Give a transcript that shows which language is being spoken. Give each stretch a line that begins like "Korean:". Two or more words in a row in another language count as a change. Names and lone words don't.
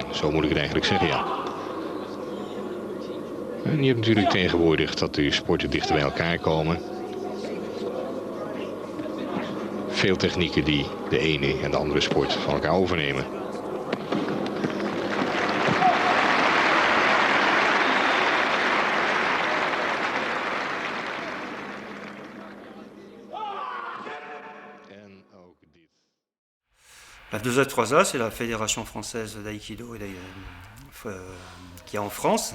Dutch: Zo moet ik het eigenlijk zeggen, ja. En je hebt natuurlijk tegenwoordig dat de sporten dichter bij elkaar komen. Veel technieken die de ene en de andere sport van elkaar overnemen.
French: La 2A3A, c'est la Fédération française d'aïkido qui est en France.